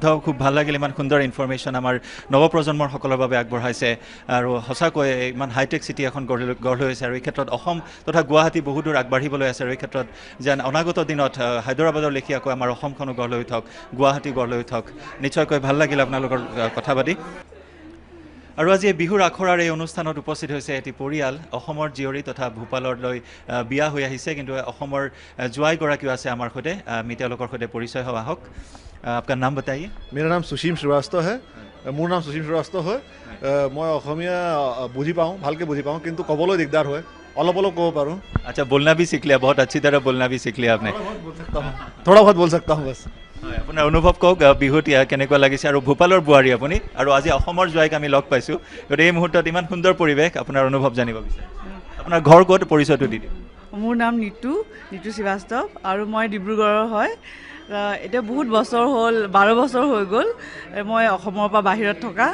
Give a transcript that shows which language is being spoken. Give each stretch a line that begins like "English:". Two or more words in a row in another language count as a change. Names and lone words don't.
Assamese: খুব ভাল লাগিল ইমান সুন্দৰ ইনফৰমেশ্যন আমাৰ নৱপ্ৰজন্মৰ সকলৰ বাবে আগবঢ়াইছে, আৰু সঁচাকৈ ইমান
English: hitech city
Assamese: এখন গঢ় লৈ আছে, আৰু এই ক্ষেত্ৰত অসম তথা গুৱাহাটী বহু দূৰ আগবাঢ়িবলৈ আছে, আৰু এই ক্ষেত্ৰত যেন অনাগত দিনত হায়দৰাবাদৰ লেখীয়াকৈ আমাৰ অসমখনো গঢ় লৈ উঠক, গুৱাহাটী গঢ় লৈ উঠক। নিশ্চয়কৈ ভাল লাগিল আপোনালোকৰ কথা পাতি। আৰু আজি বিহুৰ আখৰাৰ এই অনুষ্ঠানত উপস্থিত হৈছে এটি পৰিয়াল, অসমৰ জীয়ৰী তথা ভূপাললৈ বিয়া হৈ আহিছে, কিন্তু অসমৰ জোৱাইগৰাকীও আছে আমাৰ সৈতে। আমি তেওঁলোকৰ সৈতে পৰিচয় হওঁ, আহক।
Hindi: आपका नाम बताइए। मेरा नाम सुशीम श्रीवास्तव है।
Assamese: মোৰ নাম সুশীম শ্ৰীবাস্তৱ হয়। মই অসমীয়া বুজি পাওঁ, ভালকৈ বুজি পাওঁ, কিন্তু ক'বলৈ দিগদাৰ হয়, অলপ ক'ব পাৰোঁ।
Hindi: अच्छा, बोलना भी सीख लिया, बहुत अच्छी तरह बोलना भी सीख लिया आपने। थोड़ा बहुत बोल सकता हूँ बस।
Assamese: আপোনাৰ অনুভৱ কওক, বিহুত কেনেকুৱা লাগিছে, আৰু ভূপালৰ বোৱাৰী আপুনি, আৰু আজি অসমৰ জোৱাইক আমি লগ পাইছোঁ, গতিকে এই মুহূৰ্তত ইমান সুন্দৰ পৰিৱেশ, আপোনাৰ অনুভৱ জানিব বিচাৰিছোঁ। আপোনাৰ ঘৰ ক'ত, পৰিচয়টো দি দিয়ক। মোৰ নাম নিতু শ্ৰীবাস্তৱ, আৰু মই ডিব্ৰুগড়ৰ হয়। এতিয়া বহুত বছৰ হ'ল, 12 বছৰ হৈ গ'ল মই অসমৰ পৰা বাহিৰত থকা।